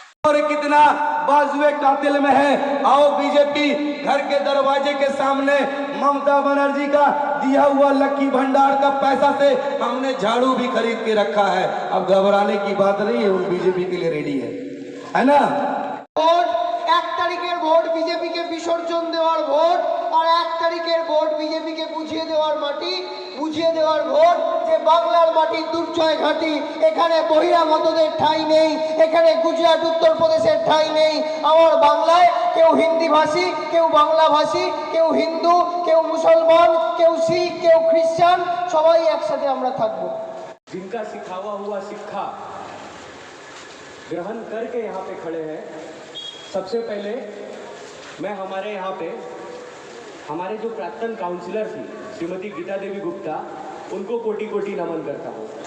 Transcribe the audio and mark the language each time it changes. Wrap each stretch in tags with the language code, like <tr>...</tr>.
<hi>और कितना बाजुए कातिल में है। आओ बीजेपी घर के दरवाजे के सामने ममता बनर्जी का दिया हुआ लक्की भंडार का पैसा से हमने झाड़ू भी खरीद के रखा है। अब घबराने की बात नहीं है, उन बीजेपी के लिए रेडी है ना।</hi> <bn>ভোট 1 তারিখের ভোট বিজেপিকে বিসর্জন দেওয়ার ভোট, আর 1 তারিখের ভোট বিজেপিকে বুঝিয়ে দেওয়ার মাটি, বুঝিয়ে দেওয়ার ভোট যে বাংলার মাটি দুর্জয় ঘাঁটি, এখানে বহিরাগতদের ঠাঁই নেই, এখানে গুজরাট উত্তরপ্রদেশের ঠাঁই নেই। আমার বাংলায় কেউ হিন্দি ভাষী, কেউ বাংলা ভাষী, কেউ হিন্দু, কেউ মুসলমান, কেউ শিখ, কেউ খ্রিস্টান, সবাই একসাথে আমরা থাকবো।</bn> <hi>जिनका सिखावा हुआ शिक्षा ग्रहण करके यहाँ पे खड़े हैं, सबसे पहले मैं हमारे यहाँ पे हमारे जो प्राक्तन काउंसिलर थी श्रीमती गीता देवी गुप्ता, उनको कोटि कोटि नमन करता हूँ।</hi>